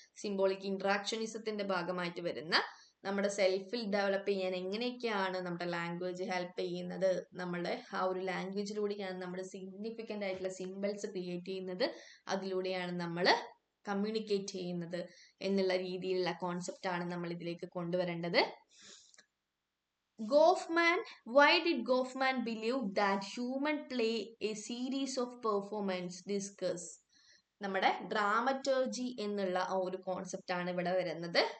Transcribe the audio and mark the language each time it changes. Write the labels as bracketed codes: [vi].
[ml] Symbolic ഇന്ററാക്ഷനിസത്തിന്റെ ഭാഗമായിട്ട് വരുന്ന നമ്മുടെ സെൽഫിൽ ഡെവലപ്പ് ചെയ്യാൻ എങ്ങനെയൊക്കെയാണ് നമ്മുടെ ലാംഗ്വേജ് ഹെൽപ്പ് ചെയ്യുന്നത്, നമ്മളുടെ ആ ഒരു ലാംഗ്വേജിലൂടെയാണ് നമ്മൾ സിഗ്നിഫിക്കൻ്റ് ആയിട്ടുള്ള സിമ്പിൾസ് ക്രിയേറ്റ് ചെയ്യുന്നത്, അതിലൂടെയാണ് നമ്മൾ കമ്മ്യൂണിക്കേറ്റ് ചെയ്യുന്നത് എന്നുള്ള രീതിയിലുള്ള കോൺസെപ്റ്റ് ആണ് നമ്മൾ ഇതിലേക്ക് കൊണ്ടുവരേണ്ടത്. [en] Goffman, why did Goffman believe that human play a series of performance? Discuss. [ml] നമ്മുടെ ഡ്രാമറ്റോളജി എന്നുള്ള ആ ഒരു കോൺസെപ്റ്റ് ആണ് ഇവിടെ വരുന്നത്.